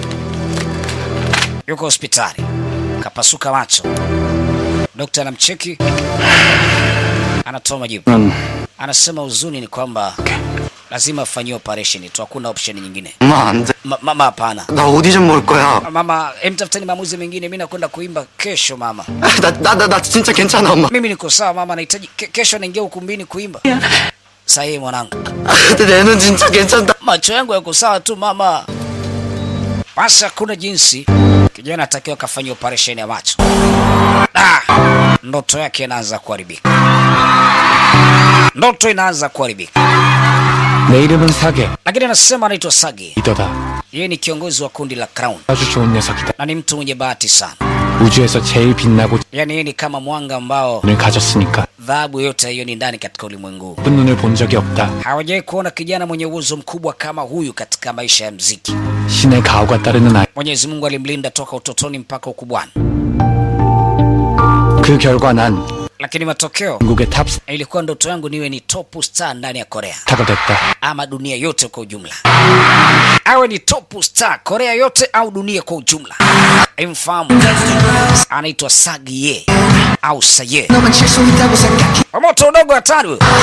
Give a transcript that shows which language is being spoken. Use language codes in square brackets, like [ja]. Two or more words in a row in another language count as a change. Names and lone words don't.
[sw] Yuko hospitali. Kapasuka macho. Daktari anamcheki. Anatoa majibu. Anasema uzuni ni kwamba lazima afanywe operation tu, hakuna option nyingine. Mama hapana. [ko] Na audition 뭘 거야? [sw] Mama, emtafuteni maamuzi mengine, mimi nakwenda kuimba kesho mama. [ko] 나 진짜 괜찮아 엄마. [sw] Mimi niko sawa mama, nahitaji kesho naingia ukumbini kuimba. Sahi mwanangu. [ko] 내 눈 진짜 괜찮다. [sw] Macho yangu yako sawa tu mama. Basi hakuna jinsi. Kijana atakiwa kafanywa operation ya macho. Ndoto yake inaanza kuharibika. Ndoto inaanza kuharibika. [ko] 내 이름은 사계. [sw] Lakini anasema anaitwa Sagi. [ko] 리더다. [sw] Yeye ni kiongozi wa kundi la Crown. [ko] 아주 좋은 녀석이다. [sw] Na ni mtu mwenye bahati sana. [ko] 우주에서 제일 빛나고 [sw] Yani yeye ni kama mwanga ambao [ko] 눈을 가졌으니까 [sw] dhahabu yote hiyo ni ndani katika ulimwengu. [ko] 예쁜 눈을 본 적이 없다. [sw] Hawajawahi kuona kijana mwenye uwezo mkubwa kama huyu katika maisha ya muziki. [ko] 신의 가호가 따르는 아이. [sw] Mwenyezi Mungu alimlinda toka utotoni mpaka ukubwani. [ko] 그 결과 난 [sw] Lakini matokeo [ko] 한국의 탑스타가 [sw] ilikuwa ndoto yangu niwe ni [en] top star [sw] ndani ya Korea [ko] 됐다. [sw] ama dunia yote kwa ujumla. Awe ni [en] top star [sw] Korea yote au dunia kwa ujumla. Mfahamu anaitwa Sagie au Saye. Moto udogo hatari.